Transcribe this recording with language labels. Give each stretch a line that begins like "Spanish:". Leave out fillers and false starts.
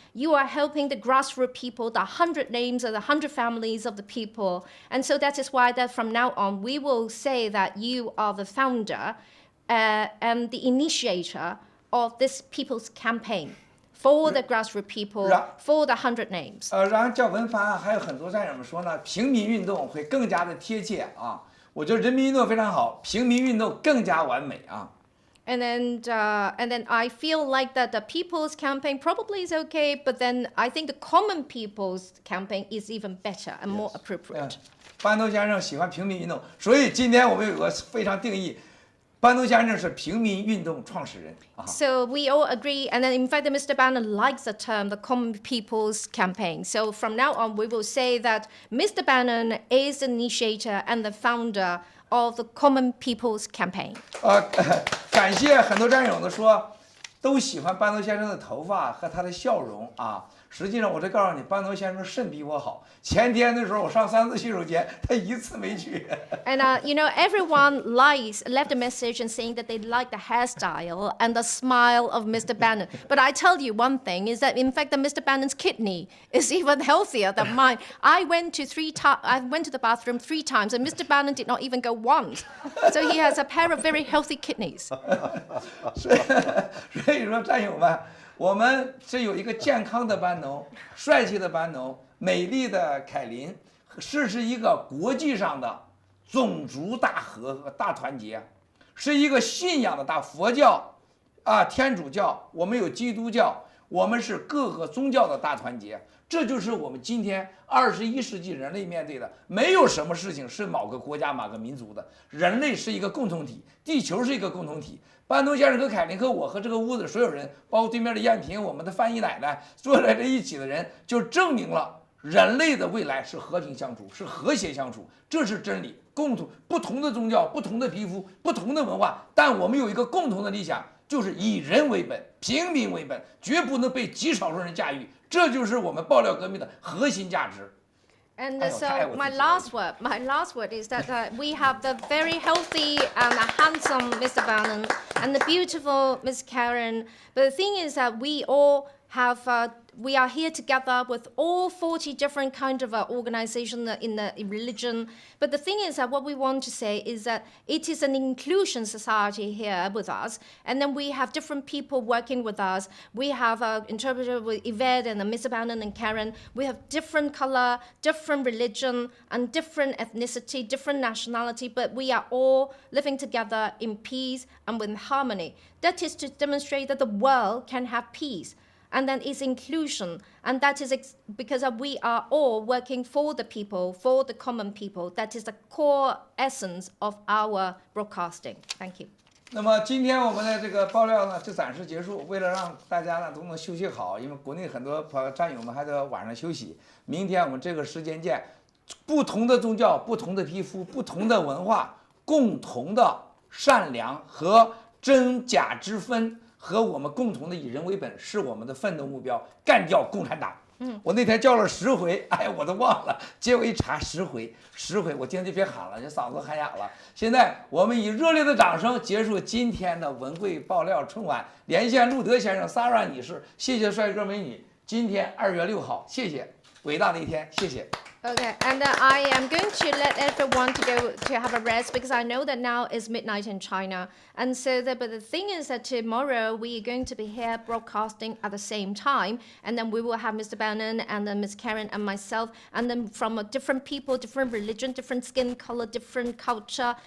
English: You are helping the grassroots people, the 100 names of the 100 families of the people. And so that is why that from now on, we will say that you are the founder and the initiator of this people's campaign for the grassroots people, for the 100 names.
Chinese: 然后叫文帆还有很多战友们说呢，平民运动会更加的贴切啊。我觉得人民运动非常好，平民运动更加完美啊。
English: And then I feel like that the people's campaign probably is okay, but then I think the common people's campaign is even better and more appropriate.
Chinese: 班农先生喜欢平民运动，所以今天我们有个非常定义，班农先生是平民运动创始人。
English: So we all agree, and then in fact, Mr. Bannon likes the term the common people's campaign. So from now on, we will say that Mr. Bannon is the initiator and the founder of the common people's campaign.
Chinese: 感谢很多战友的说，都喜欢班农先生的头发和他的笑容啊。实际上，我这告诉你，班农先生肾比我好。前天的时候，我上3次洗手间，他1次没去。
English: And you know, everyone left a message and saying that they like the hairstyle and the smile of Mr. Bannon. But I tell you one thing is that in fact, that Mr. Bannon's kidney is even healthier than mine. I went to the bathroom 3 times, and Mr. Bannon did not even go once. So he has a pair of very healthy kidneys.
Chinese: 所以说，战友们。我们是有一个健康的班农，帅气的班农，美丽的凯琳，是一个国际上的种族大和和大团结，是一个信仰的大佛教，天主教，我们有基督教，我们是各个宗教的大团结。这就是我们今天21世纪人类面对的，没有什么事情是某个国家、某个民族的，人类是一个共同体，地球是一个共同体。班农先生和凯琳和我和这个屋子所有人，包括对面的燕平，我们的翻译奶奶，坐在这一起的人，就证明了人类的未来是和平相处，是和谐相处，这是真理。不同的宗教、不同的皮肤、不同的文化，但我们有一个共同的理想，就是以人为本，平民为本，绝不能被极少数人驾驭。这就是我们爆料革命的核心价值。
English: And so my last word is that we have the very healthy and handsome Mr. Bannon and the beautiful Miss Karen. But the thing is that we all have, we are here together with all 40 different kind of organizations in the religion. But the thing is that what we want to say is that it is an inclusion society here with us. And then we have different people working with us. We have an interpreter with Yvette and Mr. Bannon and Karen. We have different color, different religion, and different ethnicity, different nationality, but we are all living together in peace and with harmony. That is to demonstrate that the world can have peace. And then it's inclusion. And that is because we are all working for the people, for the common people. That is the core essence of our broadcasting. Thank you.
Chinese: 那么今天我们的这个爆料呢，就暂时结束。为了让大家呢都能休息好，因为国内很多战友们还得晚上休息。明天我们这个时间见。不同的宗教、不同的皮肤、不同的文化，共同的善良和真假之分。和我们共同的以人为本是我们的奋斗目标，干掉共产党。我那天叫了10回，哎，我都忘了，结果一查10回，我今天就别喊了，这嗓子喊哑了。现在我们以热烈的掌声结束今天的文贵爆料春晚，连线路德先生、Sarah 女士，谢谢帅哥美女。今天2月6号，谢谢，伟大的一天，谢谢。
English: Okay, and I am going to let everyone to go to have a rest because I know that now is midnight in China. And so, but the thing is that tomorrow we are going to be here broadcasting at the same time. And then we will have Mr. Bannon and then Miss Karen and myself. And then from different people, different religion, different skin color, different culture.